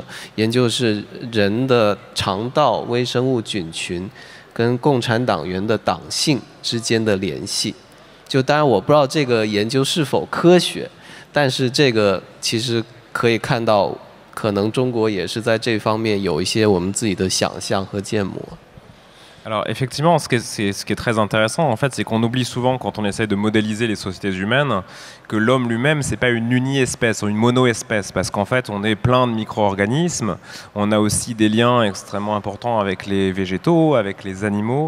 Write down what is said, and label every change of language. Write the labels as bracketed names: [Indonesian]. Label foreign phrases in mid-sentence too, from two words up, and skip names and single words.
[Chinese] 研究的是人的肠道微生物菌群跟共产党员的党性之间的联系。就当然我不知道这个研究是否科学，但是这个其实可以看到，可能中国也是在这方面有一些我们自己的想象和建模。 [French] Alors effectivement, ce qui est très intéressant, en fait, c'est qu'on oublie souvent quand on essaye de modéliser les sociétés humaines que l'homme lui-même, c'est pas une uni-espèce ou une mono-espèce, parce qu'en fait, on est plein de micro-organismes. On a aussi des liens extrêmement importants avec les végétaux, avec les animaux.